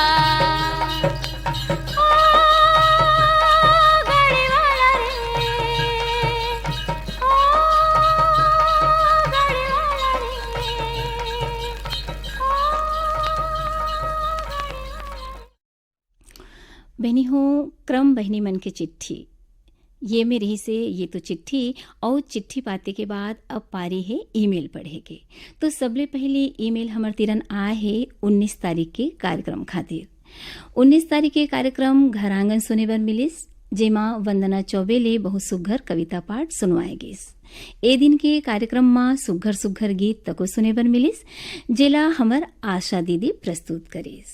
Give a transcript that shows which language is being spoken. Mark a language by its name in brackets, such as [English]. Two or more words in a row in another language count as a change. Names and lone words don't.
[Chhattisgarhi] ओ गाड़ी वाला रे, ओ गाड़ी वाला रे, बहनी हो क्रम बहनी मन की चिट्ठी ये में रही से ये तो चिट्ठी और चिट्ठी पाते के बाद अब पारी है ईमेल पढ़ेगे। तो सबले पहले ईमेल हमार तिरन आए है 19 तारीख के कार्यक्रम खातिर। 19 तारीख के कार्यक्रम घर आंगन सुने बर मिलिस, जेमा वंदना चौबे ले बहुत सुघर कविता पाठ सुनवाए गिस। ए दिन के कार्यक्रम में सुघर सुघर गीत तको सुने बर मिलिस, जेला हमर आशा दीदी प्रस्तुत करिस।